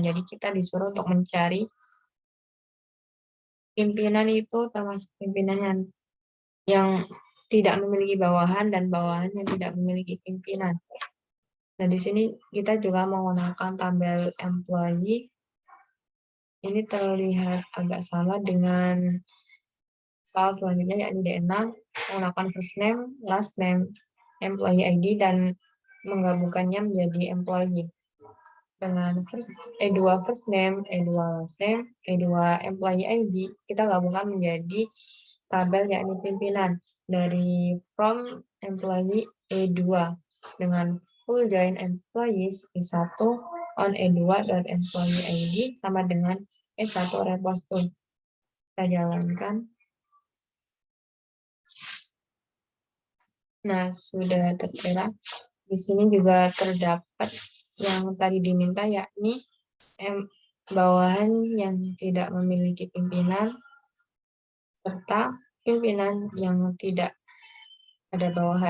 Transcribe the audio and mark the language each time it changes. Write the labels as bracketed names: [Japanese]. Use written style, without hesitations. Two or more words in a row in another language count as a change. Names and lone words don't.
[Indonesian] Jadi kita disuruh untuk mencari pimpinan itu termasuk pimpinan yang tidak memiliki bawahan dan bawahan yang tidak memiliki pimpinan. Nah, di sini kita juga menggunakan tabel employee. Ini terlihat agak sama dengan soal selanjutnya, yakni D6, menggunakan [English] first name, last name, employee ID, [Indonesian] dan menggabungkannya menjadi employee. Dengan E2 [English] first name, [Indonesian] E2 [English] last name, [Indonesian] E2 [English] employee ID, [Indonesian] kita gabungkan menjadi tabel yakni pimpinan dari [English] from employee E2 [Indonesian] dengan [English] full join employees E1 on E2.employee ID [Indonesian] sama dengan E1 [English] repost to. [Indonesian] Kita jalankan. Nah, sudah tertera. Di sini juga terdapat yang tadi diminta, yakni bawahan yang tidak memiliki pimpinan, serta pimpinan yang tidak ada bawahan.